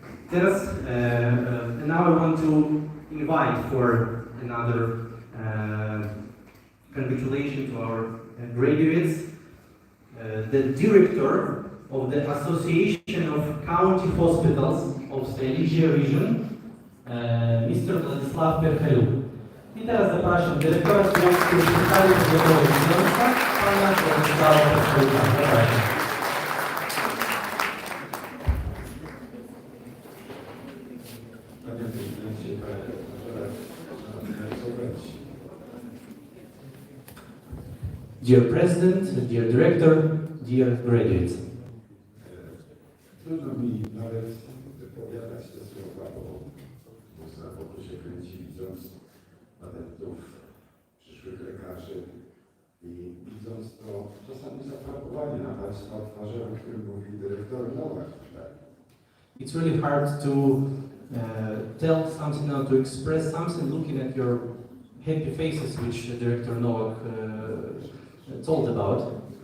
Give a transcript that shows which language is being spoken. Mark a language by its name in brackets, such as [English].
[Polish] Teraz, [English] and now I want to invite for another congratulations to our graduates, the director of the Association of County Hospitals of Silesia Region, Mr. Władysław Perchelu. [Polish] I teraz zapraszam dyrektora Związku Szpitali Powiatowych Śląska, pana Władysława Perchela. Zapraszam. [English] Dear President, dear Director, dear graduates. [Polish] Trudno mi nawet wypowiadać te słowa, bo za wokół się kręci, widząc adeptów, przyszłych lekarzy i widząc to czasami zafarbowanie na Państwa twarzy, o którym mówi dyrektor Nowak. [English] It's really hard to tell something now, to express something looking at your happy faces, which Director Nowak told about.